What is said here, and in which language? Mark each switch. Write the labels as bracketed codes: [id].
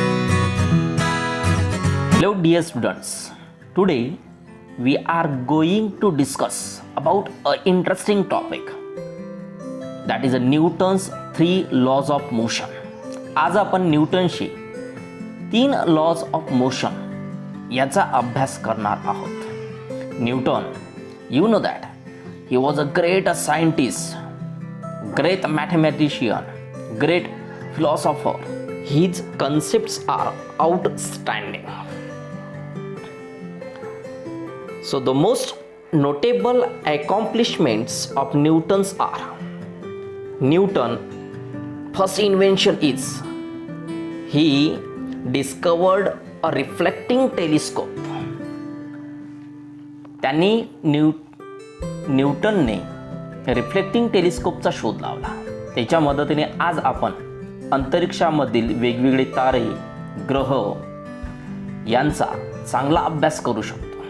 [en] Hello dear students, today we are going to discuss about an interesting topic, that is Newton's 3 laws of motion. [mr] आज आपण न्यूटनशी 3 [en] laws of motion [mr] याचा अभ्यास करणार आहोत. [en] Newton, you know that he was a great scientist, great mathematician, great philosopher. His concepts are outstanding. So the most notable accomplishments of Newton's are: Newton first invention is he discovered a reflecting telescope. [mr] त्यांनी न्यूटनने reflecting टेलिस्कोपचा शोध लावला. त्याच्या मदतीने आज आपण अंतरिक्षामधील वेगवेगळे तारे, ग्रह यांचा चांगला अभ्यास करू शकतो.